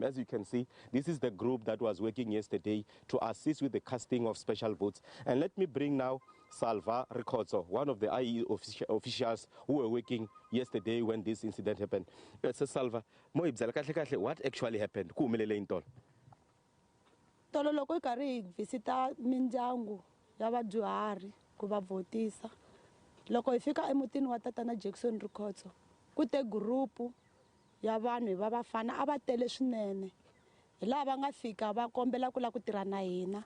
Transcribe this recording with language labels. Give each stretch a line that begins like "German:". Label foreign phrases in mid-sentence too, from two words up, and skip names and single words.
English: As you can see, this is the group that was working yesterday to assist with the casting of special votes. And let me bring now Salva Ricotso, one of the IEC officials who were working yesterday when this incident happened. So Salva, what actually happened?
Tsonga: Tolo loko kari visita mindyangu ya vadyuhari ku va votisa. Loko hi fika emutini wa tatana Jackson Ricotso, ku te grupu ya vanhu va bafana a va tele swinene. Hi laha va nga fika va kombela ku la ku tirha na hina.